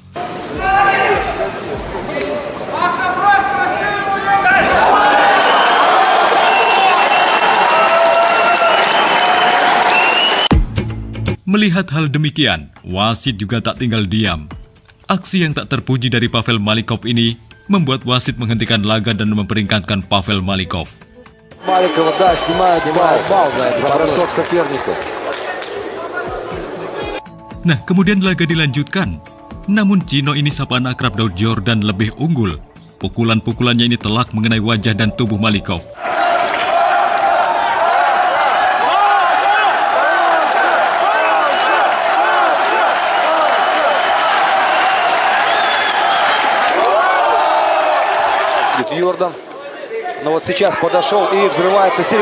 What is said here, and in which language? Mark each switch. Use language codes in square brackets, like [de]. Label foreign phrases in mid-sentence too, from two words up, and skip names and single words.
[id] Melihat hal demikian, wasit juga tak tinggal diam. Aksi yang tak terpuji dari Pavel Malikov ini membuat wasit menghentikan laga dan memperingatkan Pavel Malikov. [ru] Маликова, да, снимает бал за бросок соперника. [id] Nah, kemudian laga dilanjutkan. Namun Cino ini sapaan akrab Daud Yordan lebih unggul. Pukulan-pukulannya ini telak mengenai wajah dan tubuh Malikov. [ru] Йордан. Но вот сейчас подошел и взрывается серия.